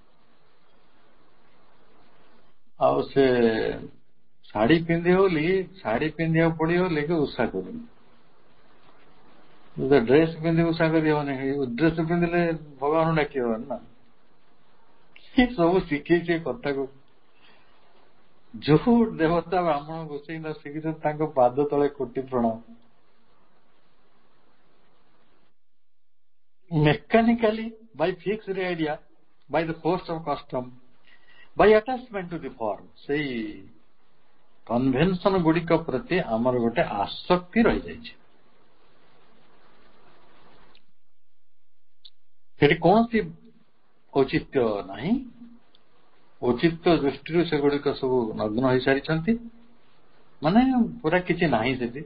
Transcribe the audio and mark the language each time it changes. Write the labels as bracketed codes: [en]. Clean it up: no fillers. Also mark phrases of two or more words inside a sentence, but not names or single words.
[or] ଆଉ ସେ ଶାଢୀ ପିନ୍ଧିବ ବୋଲି, ଶାଢୀ ପିନ୍ଧିବାକୁ ପଡିବ ବୋଲି କି ଓଷା କରୁନି। ଡ୍ରେସ ପିନ୍ଧି ଓଷା କରିହବନି, ଡ୍ରେସ ପିନ୍ଧିଲେ ଭଗବାନ ଡାକି ହବନି ନା। ସବୁ ଶିଖେଇছে କଥାକୁ। ଯୋଉ ଦେବତା ବ୍ରାହ୍ମଣ ଗୋସାଇଁ ନ ଶିଖିଛନ୍ତି ତାଙ୍କ ପାଦ ତଳେ କୋଟି ପ୍ରଣାମ। [en] Mechanically, by fixed idea, by the force of custom, by attachment to the form, [or] ସେଇ କନଭେନସନ ଗୁଡିକ ପ୍ରତି ଆମର ଗୋଟେ ଆସକ୍ତି ରହିଯାଇଛି। ସେଠି କୌଣସି ଔଚିତ୍ୟ ନାହିଁ। ଔଚିତ୍ୟ ଦୃଷ୍ଟିରୁ ସେଗୁଡିକ ସବୁ ନଗ୍ନ ହୋଇସାରିଛନ୍ତି, ମାନେ ପୁରା କିଛି ନାହିଁ ସେଠି।